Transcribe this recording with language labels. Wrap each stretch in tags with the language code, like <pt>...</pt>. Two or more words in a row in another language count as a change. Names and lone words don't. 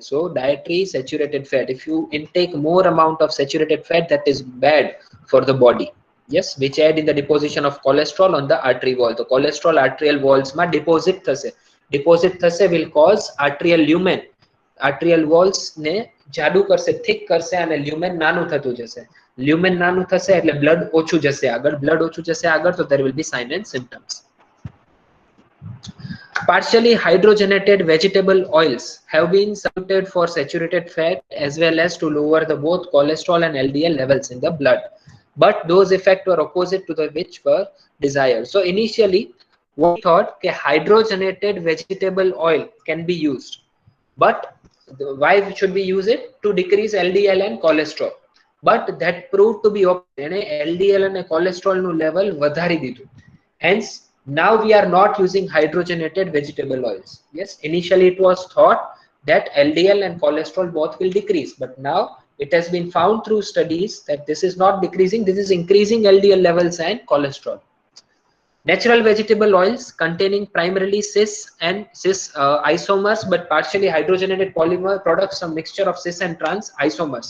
<en>So dietary saturated fat, if you intake more amount of saturated fat, that is bad for the body. Yes, which aid in the deposition of cholesterol on the artery wall. The cholesterol arterial walls</en> <gu>ma deposit thase</gu> <en>will cause arterial lumen, arterial walls</en> <gu>ne જાડુ કરશે, thick કરશે અને lumen નાનું થતું જશે. Lumen નાનું થશે એટલે blood ઓછું જશે આગળ, blood ઓછું જશે આગળ, તો</gu> <en>there will be sign and symptoms. Partially hydrogenated vegetable oils have been substituted for saturated fat as well as to lower the both cholesterol and LDL levels in the blood, but those effects were opposite to the which were desired. So initially we thought that hydrogenated vegetable oil can be used, but why should we use it? To decrease LDL and cholesterol, but that proved to be opposite. LDL and cholesterol</en> <gu>nu level વધારી દીધું.</gu> <en>Hence now we are not using hydrogenated vegetable oils. Yes, initially it was thought that LDL and cholesterol both will decrease, but now it has been found through studies that this is not decreasing, this is increasing LDL levels and cholesterol. Natural vegetable oils containing primarily cis and cis isomers but partially hydrogenated polymer products, a mixture of cis and trans isomers.</en>